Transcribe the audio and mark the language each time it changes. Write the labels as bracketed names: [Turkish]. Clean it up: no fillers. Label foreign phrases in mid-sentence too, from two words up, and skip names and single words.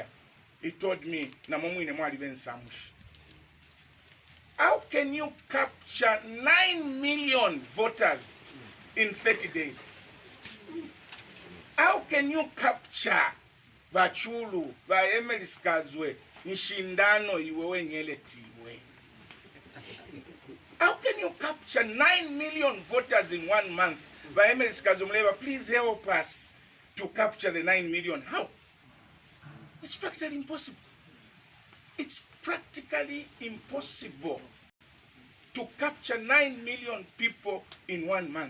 [English] He told me, how can you capture 9 million voters in 30 days? How can you capture Bachulu, by Emily Skazwe, [Bemba] Nshindano iwewe nyeleti iwe? [English] How can you capture 9 million voters in 1 month? By Emily Skazumleva, please help us to capture the 9 million. How? It's practically impossible. It's practically impossible to capture 9 million people in 1 month.